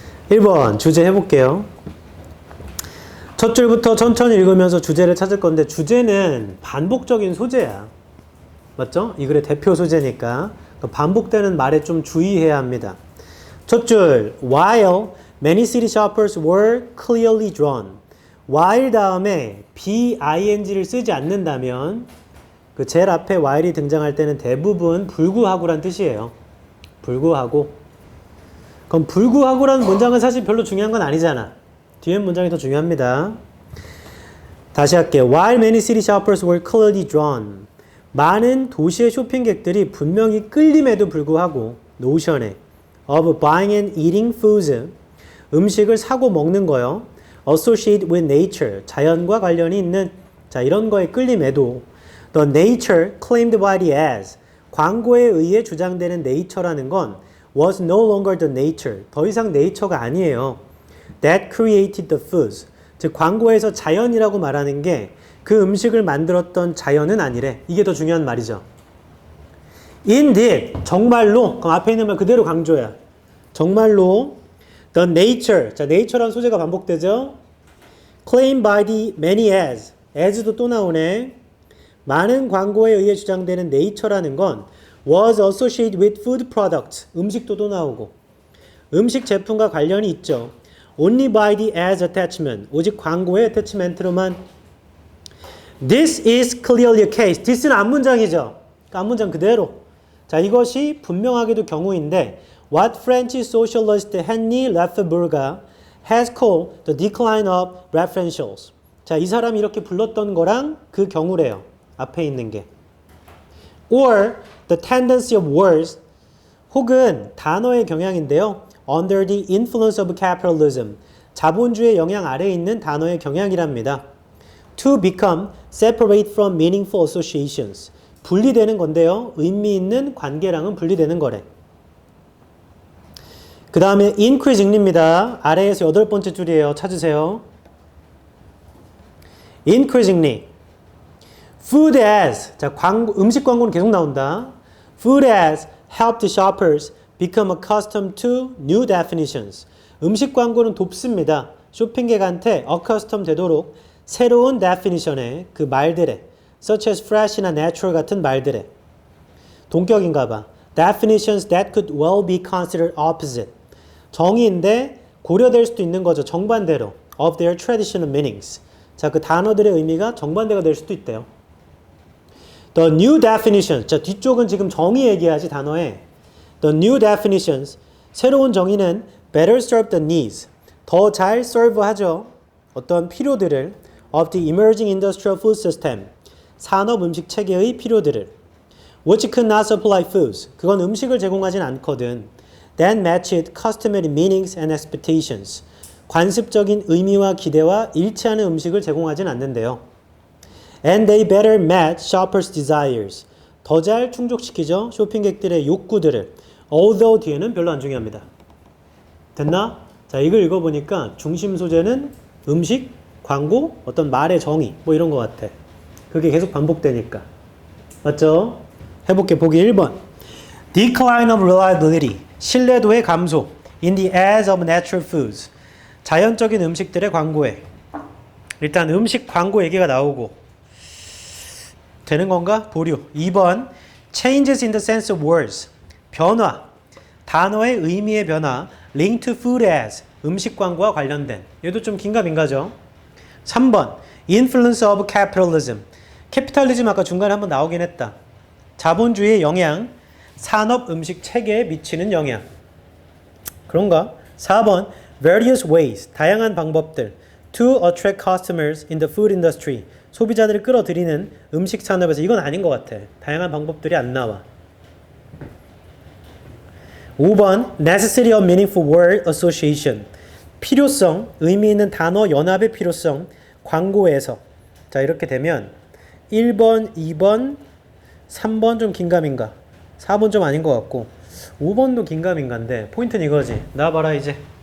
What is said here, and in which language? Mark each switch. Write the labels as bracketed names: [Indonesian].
[Korean] 1번 주제 해볼게요. 첫 줄부터 천천히 읽으면서 주제를 찾을 건데, 주제는 반복적인 소재야. 맞죠? 이 글의 대표 소재니까 반복되는 말에 좀 주의해야 합니다. 첫 줄, [English] while many city shoppers were clearly drawn. [Korean] while 다음에 bing를 쓰지 않는다면, 그 제일 앞에 while이 등장할 때는 대부분 불구하고란 뜻이에요. 불구하고. 그럼 불구하고라는 문장은 사실 별로 중요한 건 아니잖아. 뒤에 문장이 더 중요합니다. 다시 할게요. [English] While many city shoppers were clearly drawn. [Korean] 많은 도시의 쇼핑객들이 분명히 끌림에도 불구하고 노션에 [English] of buying and eating foods, [Korean] 음식을 사고 먹는 거요. [English] associated with nature, [Korean] 자연과 관련이 있는, 자, 이런 거에 끌림에도 [English] the nature claimed by the ads, [Korean] 광고에 의해 주장되는 nature라는 건 [English] was no longer the nature, [Korean] 더 이상 nature가 아니에요. [English] that created the foods, [Korean] 즉 광고에서 자연이라고 말하는 게 그 음식을 만들었던 자연은 아니래. 이게 더 중요한 말이죠. Indeed, 정말로, 그럼 앞에 있는 말 그대로 강조야. 정말로 [English] the nature, [Korean] 자, nature라는 소재가 반복되죠. [English] claimed by the many ads, [Korean] as도 또 나오네. 많은 광고에 의해 주장되는 nature라는 건 [English] was associated with food products, [Korean] 음식도 또 나오고 음식 제품과 관련이 있죠. [English] Only by the ads attachment, [Korean] 오직 광고의 attachment로만. [English] This is clearly a case. [Korean] this는 앞문장이죠. 앞문장 그대로. 자, 이것이 분명하게도 경우인데, [English] what French socialist Henri Lefebvre has called the decline of referentials. [Korean] 자, 이 사람이 이렇게 불렀던 거랑 그 경우래요. 앞에 있는 게. [English] Or the tendency of words, [Korean] 혹은 단어의 경향인데요. [English] Under the influence of capitalism, [Korean] 자본주의 영향 아래에 있는 단어의 경향이랍니다. [English] To become separate from meaningful associations, [Korean] 분리되는 건데요. 의미 있는 관계랑은 분리되는 거래. 그 다음에 increasingly입니다. 아래에서 8번째 줄이에요. 찾으세요. [English] increasingly. [Korean] Food as, 자, 음식 광고는 계속 나온다. [English] Food as helped shoppers become accustomed to new definitions. [Korean] 음식 광고는 돕습니다. 쇼핑객한테 accustomed 되도록 새로운 definition의 그 말들의 such as fresh나 natural 같은 말들의 동격인가 봐. [English] definitions that could well be considered opposite. [Korean] 정의인데 고려될 수도 있는 거죠. 정반대로. [English] of their traditional meanings. [Korean] 자, 그 단어들의 의미가 정반대가 될 수도 있대요. [English] The new definitions. [Korean] 자, 뒤쪽은 지금 정의 얘기하지 단어에. [English] The new definitions. [Korean] 새로운 정의는 [English] better serve the needs. [Korean] 더 잘 serve 하죠. 어떤 필요들을 [English] of the emerging industrial food system. [Korean] 산업 음식 체계의 필요들을. [English] Which could not supply foods. [Korean] 그건 음식을 제공하진 않거든. [English] That matched customary meanings and expectations. [Korean] 관습적인 의미와 기대와 일치하는 음식을 제공하진 않는데요. [English] And they better match shoppers' desires. [Korean] 더 잘 충족시키죠. 쇼핑객들의 욕구들을. Although 뒤에는 별로 안 중요합니다. 됐나? 자, 이걸 읽어보니까 중심 소재는 음식, 광고, 어떤 말의 정의 뭐 이런 것 같아. 그게 계속 반복되니까. 맞죠? 해볼게. 보기 1번. [English] Decline of reliability. [Korean] 신뢰도의 감소. [English] In the ads of natural foods. [Korean] 자연적인 음식들의 광고에. 일단 음식 광고 얘기가 나오고. 되는 건가? 보류. 2번. [English] Changes in the sense of words. [Korean] 변화. 단어의 의미의 변화. [English] Link to food ads. [Korean] 음식 광고와 관련된. 얘도 좀 긴가민가죠. 3번. [English] Influence of capitalism. [Korean] 캐피탈리즘 아까 중간에 한번 나오긴 했다. 자본주의의 영향, 산업 음식 체계에 미치는 영향. 그런가? 4번. [English] Various ways. [Korean] 다양한 방법들. [English] To attract customers in the food industry. [Korean] 소비자들을 끌어들이는 음식 산업에서. 이건 아닌 것 같아. 다양한 방법들이 안 나와. 5번. [English] Necessity of meaningful word association. [Korean] 필요성, 의미 있는 단어 연합의 필요성, 광고에서. 자, 이렇게 되면 1번, 2번, 3번 좀 긴가민가. 4번 좀 아닌 것 같고 5번도 긴가민가인데 포인트는 이거지. 나와봐라 이제.